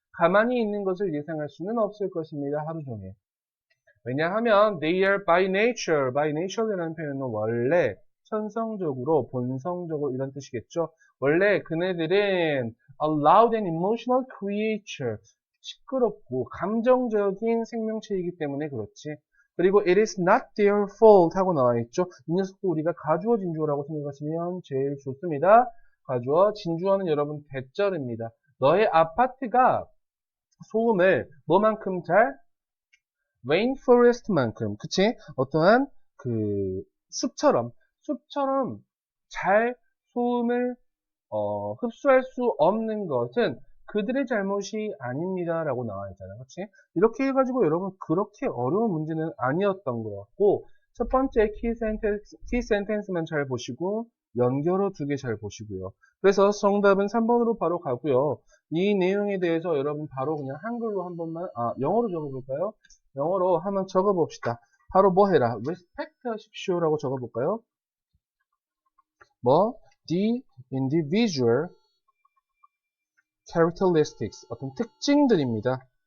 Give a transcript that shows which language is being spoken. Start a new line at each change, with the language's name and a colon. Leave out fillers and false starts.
Korean: 가만히 있는 것을 예상할 수는 없을 것입니다. 하루 종일. 왜냐하면
English: they are by nature
Korean: 이라는 표현은 원래 천성적으로, 본성적으로 이런 뜻이겠죠. 원래 그네들은
English: a loud and emotional creature,
Korean: 시끄럽고 감정적인 생명체이기 때문에 그렇지. 그리고
English: it is not their fault
Korean: 하고 나와 있죠. 이 녀석도 우리가 가주어 진주어라고 생각하시면 제일 좋습니다. 가주어 진주어는 여러분 대절입니다. 너의 아파트가 소음을 뭐만큼 잘? rainforest만큼, 그치? 어떠한 그 숲처럼 잘 소음을 흡수할 수 없는 것은 그들의 잘못이 아닙니다라고 나와 있잖아요, 그치? 이렇게 해가지고 여러분 그렇게 어려운 문제는 아니었던 것 같고 첫 번째 키 센텐스만 잘 보시고 연결어 두 개 잘 보시고요. 그래서 정답은 3번으로 바로 가고요. 이 내용에 대해서 여러분 바로 그냥 한글로 한 번만 영어로 적어볼까요? 영어로 한번 적어봅시다. 바로 뭐 해라? respect 하십시오라고 적어볼까요? 뭐?
English: The individual characteristics,
Korean: 어떤 특징들입니다.